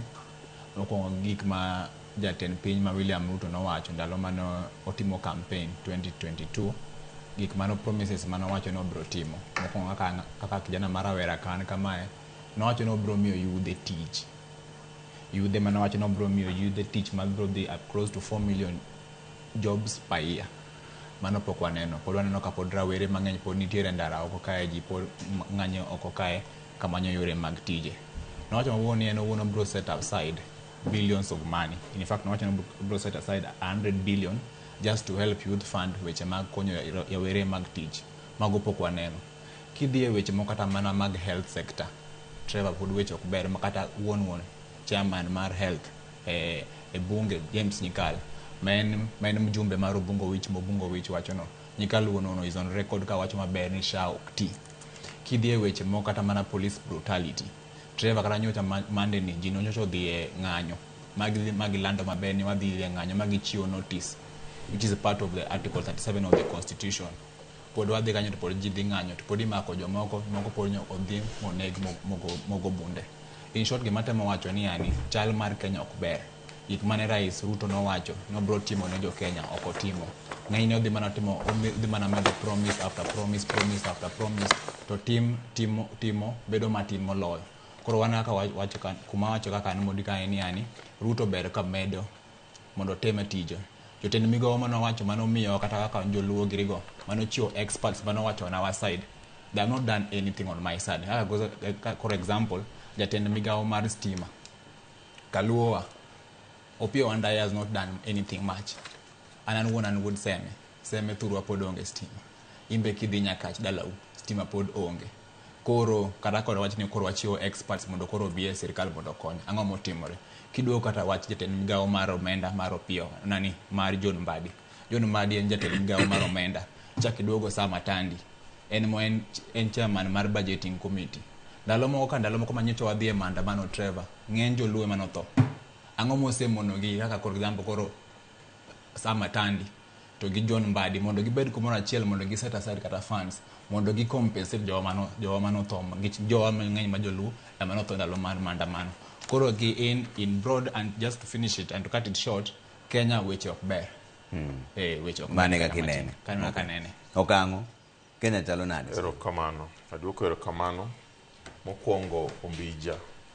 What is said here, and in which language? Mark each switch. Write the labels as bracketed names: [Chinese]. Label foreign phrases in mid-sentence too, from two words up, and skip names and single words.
[Luo (Kenya and Tanzania)] Mokwongo gik ma jatend piny ma William Ruto nowacho ndalo mane otimo campaign 2022, gik mano promises mano wacho no bro timo. Mokwongo kaka kijana mar Rawera kan kamae, nowacho no bro miyo yudhe tich. Yudhe mano wacho no bro miyo yudhe tich ma bro dhi [English] up close to 4 million jobs per year. [Luo (Kenya and Tanzania)] Mano pok waneno. Pod waneno ka pod rawere mang'eny pod nitiere ndara oko kae, ji pod ng'anyo oko kae kamanyo yore mag tije. Nowacho mawuon ni en owuon bro [English] set aside billions of money. In fact, [Luo (Kenya and Tanzania)] nowacho ni bro [English] set aside 100 billion just to help youth fund [Luo (Kenya and Tanzania)] weche mag konyo yawere mag tich. Mago pok waneno. Kidhi e weche moko kata mana mag [English] health sector, [Luo (Kenya and Tanzania)] Trevor, pod weche ok ber, makata wuon chairman mar health e bunge James Nyikal, men mjumbe mar Obungo Wich wacho no. Nyikal wuono [English] is on record [Luo (Kenya and Tanzania)] ka wacho maber ni SHA ok ti. Kidhi e weche moko kata mana [English] police brutality, [Luo (Kenya and Tanzania)] Trevor, kata nyocha Monday ni ji nonyocha odhi e ng'anyo magi lando maber ni wadhi e ng'anyo magi chiwo notice, [English] which is a part of the article 37 of the constitution. [Luo (Kenya and Tanzania)] Pod wadhi kanyo to pod ji dhi ng'anyo to pod imako moko pod odhi moneg mogo bunde. In short, gima temo wacho ni yani chal mar Kenya ok ber. Gik mane Rais Ruto nowacho no bro timo ne jo Kenya ok otimo. Ng'enyne odhi mana medo [English] promise after promise after promise, [Luo (Kenya and Tanzania)] to timo bedo matin moloyo. Koro wan kaka wacho kuma wacho kaka an Modi kae ni yani Ruto ber ka medo mondo teme tije. Jotend migawo mano wacho mano miyo kata kaka joluo girigo mano chiwo experts mano wacho [English] on our side, they have not done anything on my side. For example, [Luo (Kenya and Tanzania)] jatend migawo mar stima Kaluowa, Opiyo Wandayi [English] has not done anything much. [Luo (Kenya and Tanzania)] An would seme thurwa pod onge stima. Imbe kidhi Nyakach dalau stima pod onge. Koro kata koro wach ni koro wachiwo experts mondo koro bi e sirkal mondo kony. Ang'o motimore? Kiduogo kata wach jatend migawo mar omenda mar Opiyo mar John Mbadi. John Mbadi en jatend migawo mar omenda. Chak iduogo Sam Atandi, en chairman mar [English] budgeting committee. [Luo (Kenya and Tanzania)] Ndalo moko manyicho wadhi e maandamano, Trevor, ng'eny joluo ema notho. Ang'o mosemonogi kaka [English] for example [Luo (Kenya and Tanzania)] koro Sam Atandi to gi John Mbadi mondo gibed kumoro achiel mondo gi [English] set aside [Luo (Kenya and Tanzania)] kata funds mondo gi compensate jowa mano tho, jowa ng'eny ma joluo ema notho ndalo mar maandamano. [English] Koro in broad and just to finish it and to cut it short, [Luo (Kenya and Tanzania)] Kenya weche ok ber. Weche ok mane ka kinene. Kaneno kanene. Okang'o Kenya chalo nade? Erokamano. Aduoko erokamano. Mokwongo Ombija